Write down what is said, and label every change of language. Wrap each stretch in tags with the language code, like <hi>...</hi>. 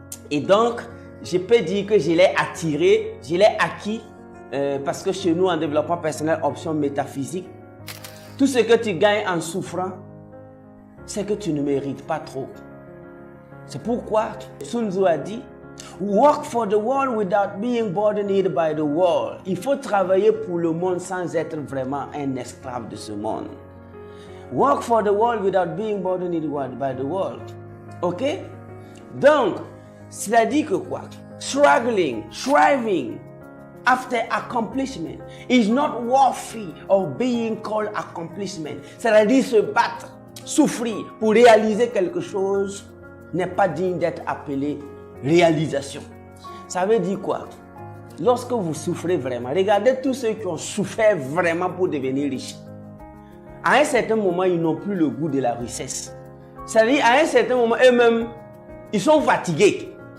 <fr>Et donc, je peux dire que je l'ai attiré, je l'ai acquis, parce que chez nous, en développement personnel, option métaphysique, tout ce que tu gagnes en souffrant, c'est que tu ne mérites pas trop. C'est pourquoi Sun Tzu a dit,</fr> <en>work for the world</en> <fr>without being burdened by the world. Il faut travailler pour le monde sans être vraiment un esclave de ce monde.</fr> <en>Work for the world without being burdened by the world. Ok?</en> <fr>Donc, c'est-à-dire que quoi?</fr> <en>Struggling, striving after accomplishment is not worthy of being called accomplishment.</en> <fr>C'est-à-dire se battre, souffrir pour réaliser quelque chose n'est pas digne d'être appelé réalisation. Ça veut dire quoi? Lorsque vous souffrez vraiment, regardez tous ceux qui ont souffert vraiment pour devenir riches. À un certain moment, ils n'ont plus le goût de la richesse. C'est-à-dire, à un certain moment, eux-mêmes, ils sont fatigués.</fr>